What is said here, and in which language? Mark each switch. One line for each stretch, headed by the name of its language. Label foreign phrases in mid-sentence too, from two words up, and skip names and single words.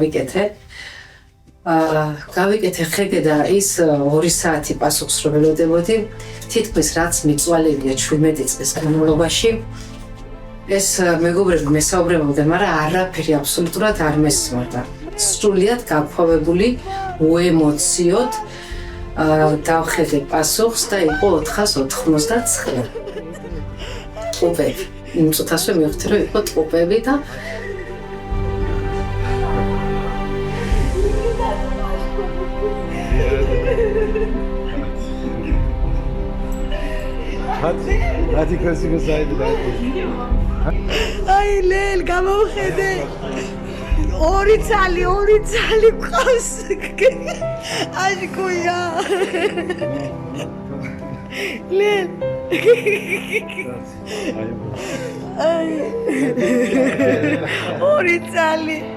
Georgian: გავიკეთე ხეგე და ის 2 საათი პასუხს რომ ველოდებოდი, თითქმის რაც მიწვალებია 17 წლის განმავლობაში, ეს მეგობრები მესაუბრებოდნენ, მაგრამ არაფერი აბსოლუტურად არ მესმოდა. სრულიად გაფოვებული, უემოციოდ დავხედე პასუხს და იყო 489. ტყუპები. იმ წუთასვე მივხვდი, რომ იყო ტყუპები და
Turkish: Hadi klasik saydı da. Ay Lel,
Georgian: გამოვხედე. ორი ცალი ყავს. აშკუია. Lel.
Turkish: Ay.
Georgian: ორი ცალი.